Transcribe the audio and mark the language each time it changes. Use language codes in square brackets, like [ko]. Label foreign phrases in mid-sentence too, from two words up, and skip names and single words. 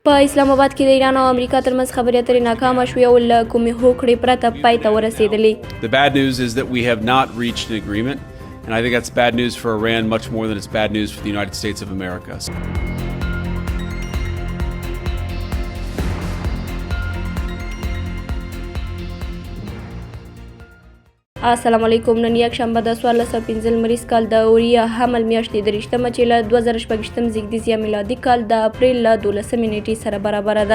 [ps] په اسلام آباد کې د ایران او امریکا ترمنځ خبرې اترې ناکامه شوې او له کومې هوکړې پرته پای ته ورسېدلې. [en] The bad news is that we have not reached an agreement, and I think that's bad news for Iran much more than it's bad news for the United States of America. [ar] السلام علیکم. [ps] نن یک شنبه د 1415 لمریز کال د اوریا حمل میاشتې د 23 چې له 2014 زیږدیز یا میلادي کال د اپریل له 12 نیټې سره برابر ده.